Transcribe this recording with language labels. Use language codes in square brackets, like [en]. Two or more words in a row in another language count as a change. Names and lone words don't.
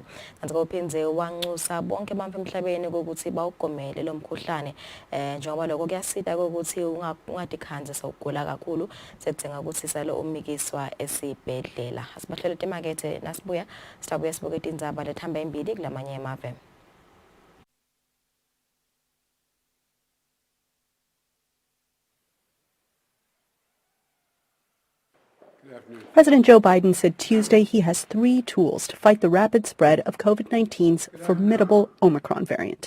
[ss] Kanti uphindze wanxusa bonke abantu emhlabeni ukuthi bawugomele lo mkhuhlane njengoba lokho kuyasita ukuthi ungatikhandze sawugula kakhulu sekudzinga ukuthi salo umikiswa esibhedlela. Asibahlele temakethe nasibuya sitabuya sibuke tindzaba lethamba embili kulamanye emave. [en] President Joe Biden said Tuesday he has 3 tools to fight the rapid spread of COVID-19's formidable Omicron variant.